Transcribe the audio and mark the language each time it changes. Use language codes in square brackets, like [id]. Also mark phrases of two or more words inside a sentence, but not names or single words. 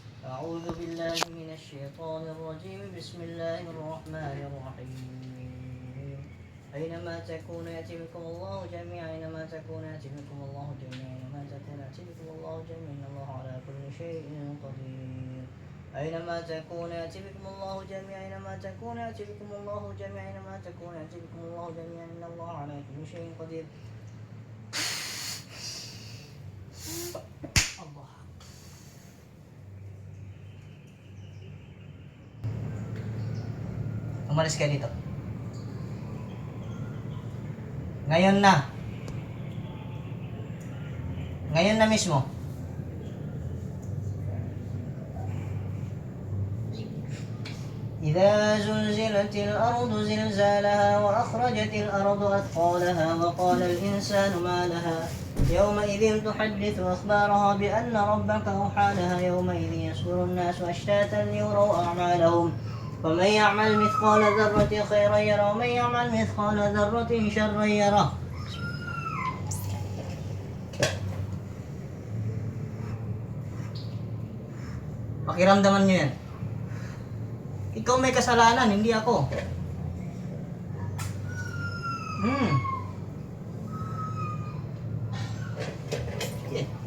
[ar] أعوذ بالله من الشيطان الرجيم بسم الله الرحمن الرحيم أينما تكون يأتي بكم الله جميعا أينما تكون يأتي بكم الله جميعا أينما تكون يأتي بكم الله جميعا إن الله على كل شيء قدير أينما تكون يأتي بكم الله جميعا أينما تكون يأتي بكم الله جميعا أينما تكون يأتي بكم الله جميعا إن الله على كل شيء قدير. Allah. [tl] Umalis kayo dito. Ngayon na. Ngayon na mismo. [ar] إذا زلزلت الأرض زلزالها وأخرجت الأرض أثقالها وقال الإنسان ما لها يومئذ تحدث أخبارها بأن ربك أوحى لها يومئذ يصدر الناس أشتاتا ليروا أعمالهم ومن يعمل مثقال ذرة خيرا يره ومن يعمل مثقال ذرة شرا يره. [tl] Pakiramdaman nyo yan. Ikaw may kasalanan, hindi ako. Yeah.